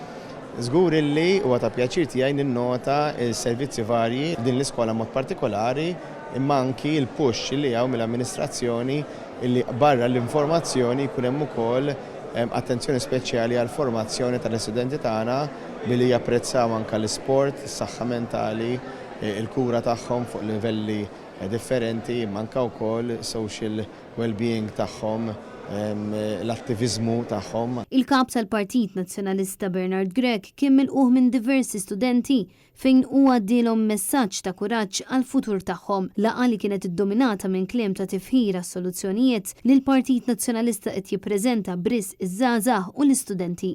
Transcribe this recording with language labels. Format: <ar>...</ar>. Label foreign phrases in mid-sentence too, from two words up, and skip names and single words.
<mt>Żgur illi huwa ta' pjaċir tiegħi ninnota s-servizzi varji din l-iskola mod partikolari imma anki l-push li hawn mill-amministrazzjoni illi barra l-informazzjoni jkun hemm ukoll attenzjoni speċjali għal formazzjoni tal-istudenti tagħna billi japprezzaw anke l-isport, is-saħħa mentali, il-kura tagħhom fuq livelli differenti, manka wkoll</mt> <en>social well-being</en> <mt>tagħhom, l-attivizmu tagħhom. Il-kap tal-Partit Nazzjonalista Bernard Grech kien milquh minn diversi studenti fejn huwa għaddilhom messaġġ ta' kuraġġ għal futur tagħhom. Laqgħa li kienet iddominata minn kliem ta' tifħira soluzzjonijiet li l-Partit Nazzjonalista qed jippreżenta briss iż-żgħażagħ u l-istudenti.</mt>